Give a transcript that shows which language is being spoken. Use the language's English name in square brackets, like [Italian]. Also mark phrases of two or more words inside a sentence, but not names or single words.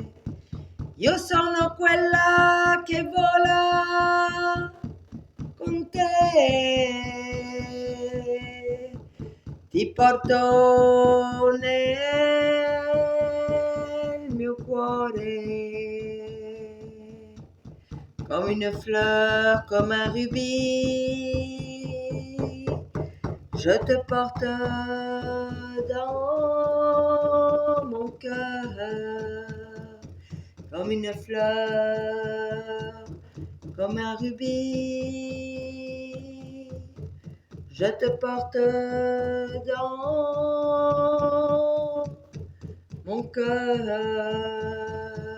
[Italian] Io sono quella che vola con te, ti porto nel mio cuore. [French] Comme une fleur, comme un rubis, je te porte dans mon cœur. Comme une fleur, comme un rubis, je te porte dans mon cœur.